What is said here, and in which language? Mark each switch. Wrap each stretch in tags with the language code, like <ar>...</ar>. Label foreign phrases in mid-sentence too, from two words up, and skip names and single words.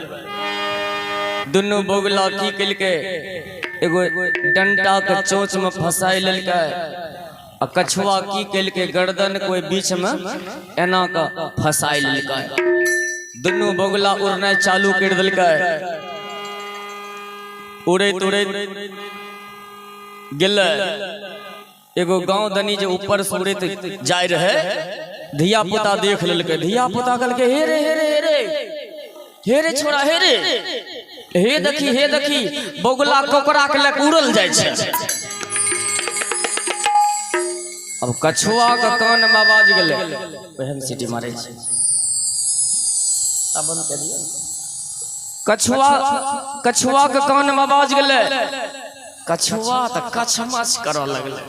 <mai>दुनू बगुला की कल के एगो डंटा के चोंच में फसाई लेलकै, आ कछुआ की कल के गर्दन कोई बीच में एना का फसाई लेलकै। दुनू बगुला उड़नाइ चालू कर देलकै। उड़ैत उड़ैत गेलै एगो गांव दनी जे ऊपर से उड़ैत जाय रहे, धिया पुता देख लेलकै। धिया पुता कहलकै हे रे हे रे हे रे हे रे छोरा हे रे, हे देखी बगुला कोकरा के लक उड़ल जाय छै। अब कछुआ के कान में आवाज गेलै, ओहन सीटी मारै छै। अब बंद कर दियो। कछुआ के कान में आवाज गेलै, कछुआ त कछमच करऽ लगलै।</mai>